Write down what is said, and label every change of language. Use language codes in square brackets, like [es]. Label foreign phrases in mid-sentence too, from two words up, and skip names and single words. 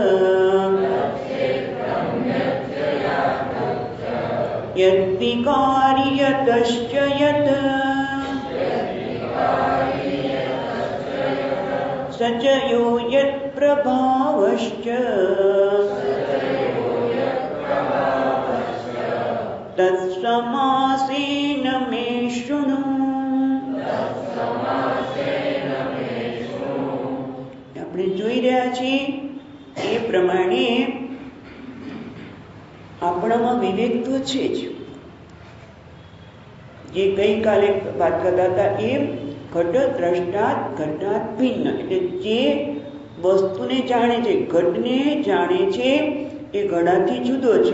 [sa] यद्विकारि यतश्च यत् स च यो यत्प्रभावश्च तत्समासेन मे शृणु। [gu] આપણે જોઈ રહ્યા છીએ એ પ્રમાણે આપણામાં વિવેક તો છે જ. જે ગઈકાલે વાત કરતા હતા એ [sa] ઘટ દ્રષ્ટાત ઘટાત ભિન્ન, [gu] એટલે જે વસ્તુને જાણે છે, ઘટને જાણે છે એ ઘડાથી જુદો છે.